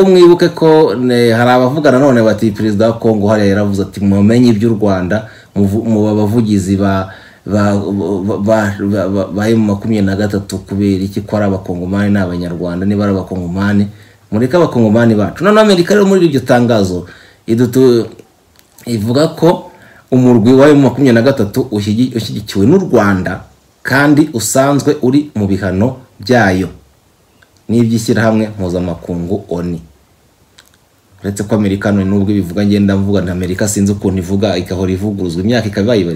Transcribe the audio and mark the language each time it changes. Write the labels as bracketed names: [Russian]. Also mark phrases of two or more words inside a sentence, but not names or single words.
[Kinyarwanda] Mwibuke ko hari abavugana none bati perezida wa Kongo hariya yaravuze ati mumenye ibyo u Rwanda mu bavugizi ba M23 kubera iki ko ari abakongomani n'abanyarwanda, niba ari abakongomani mureka abakongomani bacu. None Amerika rero muri iryo tangazo ivuga ko umurwi wa M23 ushyigikiwe n'u Rwanda kandi usanzwe uri mu bihano byayo n'iby'ishyirahamwe mpuzamakungu ONU. Uretse ko Amerika nubwo bivuga ngenda mvuga na Amerika sinzi ukuntu ivuga ikahora ivuguruzwa imyaka ikabaye.